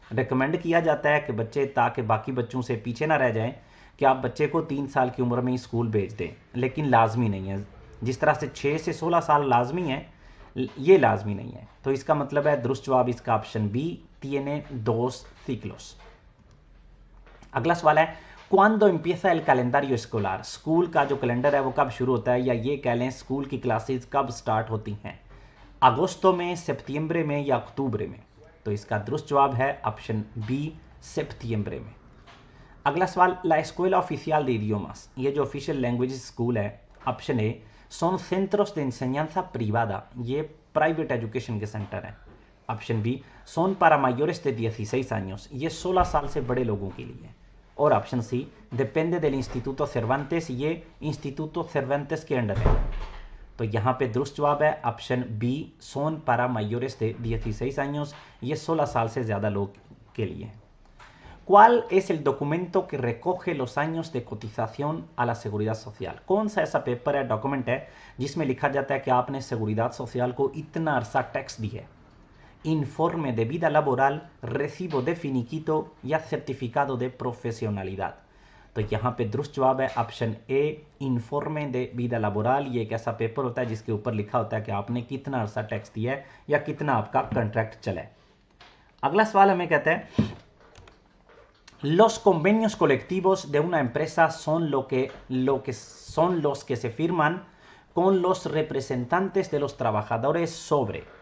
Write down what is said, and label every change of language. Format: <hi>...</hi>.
<hi>Recommend किया जाता है कि बच्चे ताकि बाकी बच्चों से पीछे ना रह जाएं कि आप बच्चे को 3 साल की उम्र में ही स्कूल भेज दें, लेकिन लाजमी नहीं है। जिस तरह से 6 से 16 साल लाजमी है, ये लाजमी नहीं है। तो इसका मतलब है दुरुस्त जवाब इसका ऑप्शन बी</hi> <es>tiene 2 ciclos।</es> <hi>अगला सवाल है</hi> <es>¿Cuándo empieza el calendario escolar?</es> <hi>School का जो कैलेंडर है वो कब शुरू होता है, या ये कह लें स्कूल की क्लासेस कब स्टार्ट होती हैं? अगस्तों में, सितंबर में या अक्टूबर में? तो इसका दुरुस्त जवाब है ऑप्शन बी सितंबर में। अगला सवाल</hi> <es>ला escuela oficial de idiomas,</es> <hi>ये जो ऑफिशियल लैंग्वेज स्कूल है, option A</hi> <es>son centros de enseñanza privada,</es> <hi>ये प्राइवेट एजुकेशन के सेंटर हैं। Option B</hi> <es>son para mayores de 16 años,</es> <hi>ये 16 साल से बड़े लोगों के लिए है। और option C</hi> <es>डिपेंडे del Instituto Cervantes,</es> <hi>ये इंस्टीट्यूटो सर्वेंटेस के अंडर है। तो यहाँ पे दुरुस्त जवाब है option B</hi> <es>son para mayores de 16 años,</es> <hi>ये 16 साल से ज़्यादा लोग के लिए है।</hi> <es>¿Cuál es el documento que recoge los años de cotización a la seguridad social?</es> <hi>कौन सा ऐसा पेपर है, डॉक्यूमेंट है जिसमें लिखा जाता है कि आपने seguridad social को इतना अरसा टैक्स दी है?</hi> <es>informe de vida laboral, recibo de finiquito या certificado de profesionalidad?</es> <hi>तो यहाँ पे दुरुस्त जवाब है option A</hi> <es>informe de vida laboral।</es> <hi>ये एक ऐसा पेपर होता है जिसके ऊपर लिखा होता है कि आपने कितना अरसा टैक्स दिया है या कितना आपका कॉन्ट्रैक्ट चला है। अगला सवाल हमें कहता है</hi> <es>los convenios colectivos de una empresa son son los que se firman con los representantes de los trabajadores sobre।</es>